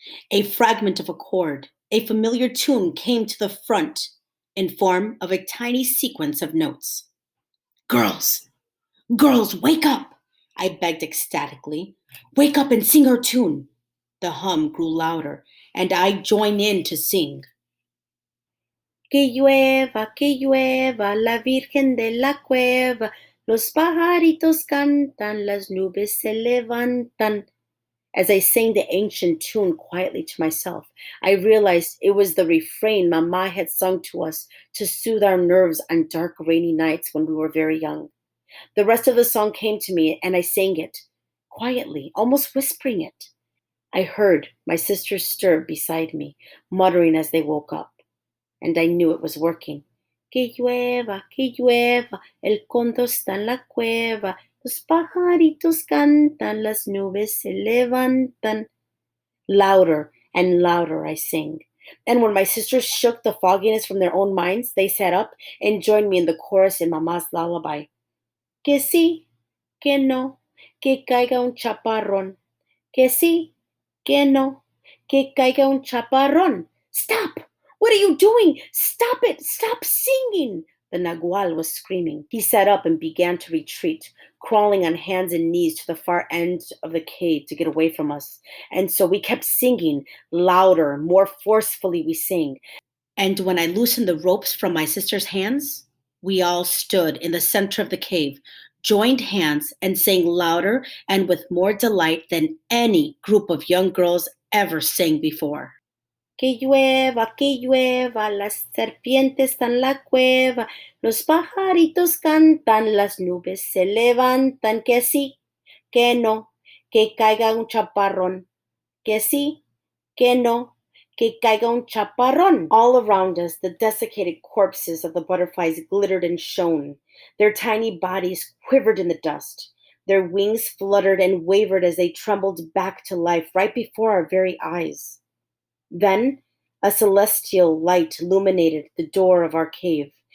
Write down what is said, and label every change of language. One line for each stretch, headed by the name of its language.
English: A fragment of a chord, a familiar tune came to the front in form of a tiny sequence of notes. Girls, girls, wake up! I begged ecstatically. Wake up and sing our tune. The hum grew louder, and I joined in to sing.
Spanish: Que llueva, la Virgen de la Cueva, los pajaritos cantan, las nubes se levantan.
English: As I sang the ancient tune quietly to myself, I realized it was the refrain Mama had sung to us to soothe our nerves on dark, rainy nights when we were very young. The rest of the song came to me, and I sang it, quietly, almost whispering it. I heard my sisters stir beside me, muttering as they woke up, and I knew it was working.
Spanish: Que llueva, el conto está en la cueva, los pajaritos cantan, las nubes se levantan.
English: Louder and louder I sang. And when my sisters shook the fogginess from their own minds, they sat up and joined me in the chorus in Mama's lullaby.
Spanish: Que sí, que no, que caiga un chaparrón. Que sí, que no, que caiga un chaparrón.
English: Stop! What are you doing? Stop it! Stop singing! The Nagual was screaming. He sat up and began to retreat, crawling on hands and knees to the far end of the cave to get away from us. And so we kept singing, louder, more forcefully we sang. And when I loosened the ropes from my sister's hands, we all stood in the center of the cave, joined hands, and sang louder and with more delight than any group of young girls ever sang before.
Spanish: Que llueva, las serpientes están en la cueva, los pajaritos cantan, las nubes se levantan, que sí, que no, que caiga un chaparrón, que sí, que no, que caiga un chaparrón.
English: All around us, the desiccated corpses of the butterflies glittered and shone. Their tiny bodies quivered in the dust. Their wings fluttered and wavered as they trembled back to life right before our very eyes. Then a celestial light illuminated the door of our cave.